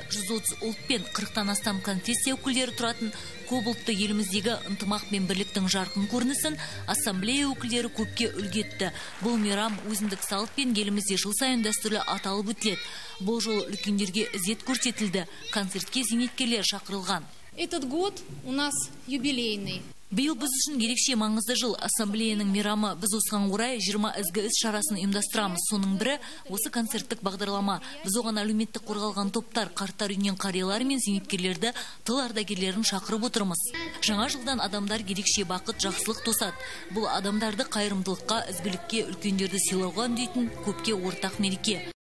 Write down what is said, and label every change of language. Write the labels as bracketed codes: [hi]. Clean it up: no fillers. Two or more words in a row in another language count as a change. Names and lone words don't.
[kk] 130 ұлт пен 40-тан астам конфессия өкілдері тұратын көп ұлтты еліміздегі ынтымақ пен бірліктің жарқын көрінісін ассамблея өкілдері көпке үлгі етті. Бұл мейрам өзіндік салт пен елімізде жыл сайын дәстүрлі аталып өтіледі. Бұл жолы үлкендерге ізет көрсетілді. Концертке зейнеткерлер шақырылған. [ru] Этот год у нас юбилейный. [kk] Биыл біз үшін ерекше маңызды жыл. Ассамблеяның мейрамы. Біз осыған орай 20 ізгі іс шарасын ұйымдастырамыз. Соның бірі осы концерттік бағдарлама. Біз оған әлеуметтік қорғалған топтар, қарттар үйінен қариялар мен зейнеткерлерді, тыл ардагерлерін шақырып отырмыз. Жаңа жылдан адамдар ерекше бақыт, жақсылық тосады. Бұл адамдарды қайырымдылыққа, ізгілікке, үлкендерді сыйлауға үндейтін көпке ортақ мереке.